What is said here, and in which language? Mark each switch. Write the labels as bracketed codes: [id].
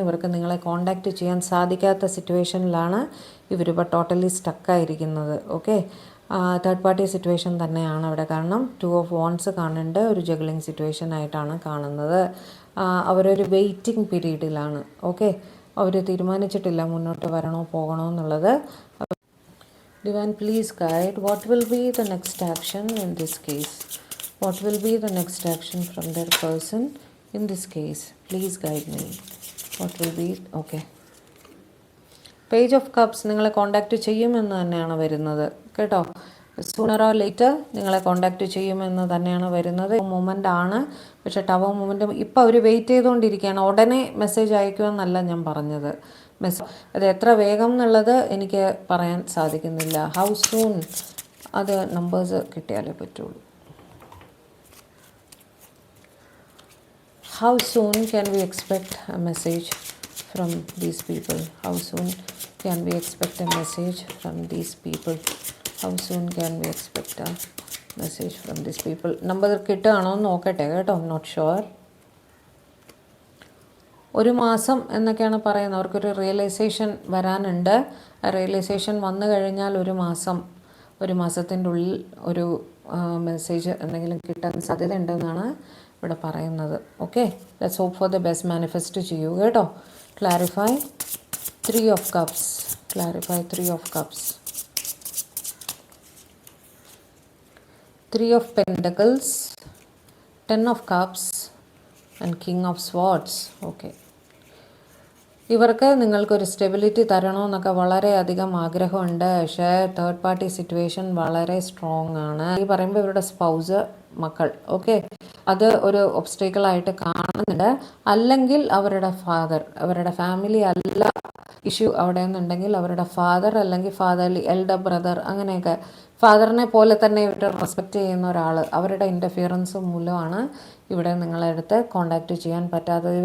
[ml] ഇവർക്ക് നിങ്ങളെ കോണ്ടാക്റ്റ് ചെയ്യാൻ സാധിക്കാത്ത സിറ്റുവേഷനിലാണ് ഇവരിപ്പോൾ totally സ്റ്റക്കായിരിക്കുന്നത്. Okay, third party situation തന്നെയാണ് അവിടെ. കാരണം 2 ഓഫ് വാൻഡ്സ് കാണുന്നുണ്ട്, ഒരു ജഗ്ലിംഗ് സിറ്റുവേഷൻ ആയിട്ടാണ് കാണുന്നത്. അവരൊരു വെയിറ്റിംഗ് പീരീഡിലാണ്. ഓക്കെ, അവർ തീരുമാനിച്ചിട്ടില്ല മുന്നോട്ട് വരണോ പോകണോ എന്നുള്ളത്. [en] Divine, please guide. What will be the next action in this case? What will be the next action from their person in this case? Please guide me. What will be? Okay. [ml] Page of cups നിങ്ങളെ contact ചെയ്യുമെന്ന് തന്നെയാണ് വരുന്നത് കേട്ടോ. Sooner or later നിങ്ങളെ contact ചെയ്യുമെന്ന് തന്നെയാണ് വരുന്നത്. Moment ആണ്, പക്ഷേ ടവർ മൂമെൻ്റ് ഇപ്പോൾ അവർ വെയിറ്റ് ചെയ്തുകൊണ്ടിരിക്കുകയാണ്. ഉടനെ മെസ്സേജ് അയക്കുമെന്നല്ല ഞാൻ പറഞ്ഞത്. അത് എത്ര വേഗം എന്നുള്ളത് എനിക്ക് പറയാൻ സാധിക്കുന്നില്ല. ഹൗ സൂൺ അത് നമ്പേഴ്സ് കിട്ടിയാലേ പറ്റുള്ളൂ. [en] How soon can we expect a message from these people? How soon can we expect a message from these people? How soon can we expect a message from these people? [ml] Number കിട്ടുകയാണോ എന്ന് നോക്കട്ടെ കേട്ടോ. Not sure. ഒരു മാസം എന്നൊക്കെയാണ് പറയുന്നത്. അവർക്കൊരു realisation വരാനുണ്ട്. ആ റിയലൈസേഷൻ വന്നു കഴിഞ്ഞാൽ ഒരു മാസത്തിൻ്റെ ഉള്ളിൽ ഒരു മെസ്സേജ് എന്തെങ്കിലും കിട്ടാൻ സാധ്യതയുണ്ടെന്നാണ് ഇവിടെ പറയുന്നത്. Okay, let's hope for the best. Manifest ചെയ്യൂ കേട്ടോ. Clarify 3 of Cups. Clarify 3 of Cups. [en] 3 of Pentacles, 10 of Cups and King of Swords. [ml] Okay, ഇവർക്ക് നിങ്ങൾക്കൊരു സ്റ്റെബിലിറ്റി തരണമെന്നൊക്കെ വളരെയധികം ആഗ്രഹമുണ്ട്. പക്ഷേ തേർഡ് പാർട്ടി സിറ്റുവേഷൻ വളരെ സ്ട്രോങ് ആണ്. ഈ പറയുമ്പോൾ ഇവരുടെ സ്പൗസ്, മക്കൾ, ഓക്കെ, അത് ഒരു ഒബ്സ്റ്റേക്കിളായിട്ട് കാണുന്നുണ്ട്. അല്ലെങ്കിൽ അവരുടെ ഫാമിലി അല്ല ഇഷ്യൂ അവിടെ നിന്നുണ്ടെങ്കിൽ അവരുടെ ഫാദർ അല്ലെങ്കിൽ ഫാദർലി എൽഡർ ബ്രദർ, അങ്ങനെയൊക്കെ ഫാദറിനെ പോലെ തന്നെ ഇവർ റെസ്പെക്റ്റ് ചെയ്യുന്ന ഒരാൾ, അവരുടെ ഇൻ്റർഫിയറൻസ് മൂലമാണ് ഇവിടെ നിങ്ങളടുത്ത് കോണ്ടാക്റ്റ് ചെയ്യാൻ പറ്റാത്തത്.